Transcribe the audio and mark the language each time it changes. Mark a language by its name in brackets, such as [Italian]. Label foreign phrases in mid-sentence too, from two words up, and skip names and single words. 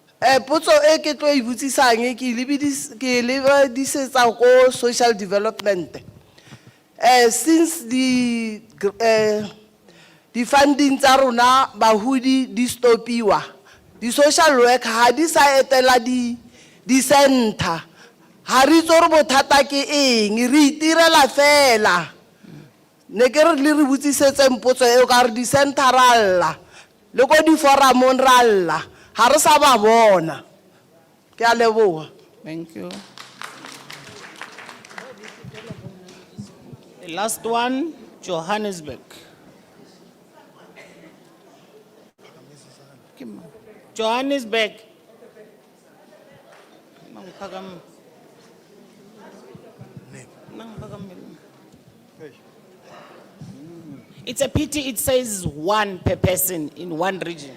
[Tswana] potso e ke tlo e botsisang e ke lebedisetsa ko social development. [English] Since the funding [Tswana] tsa rona bahudi di stopiwa, [English] the social work [Tswana] ha di sa etela di center. Ha re itse hore bothata ke eng, re itirela fela. Ne ke re le re botsisetseng potso eo ka re di center ra lla, le ko di foramong ra lla, ha re sa ba bona. [Southern Sotho] Ke a leboha. [English] Thank you. The last one, Johannesburg. Johannesburg. It's a pity it says one per person in one region.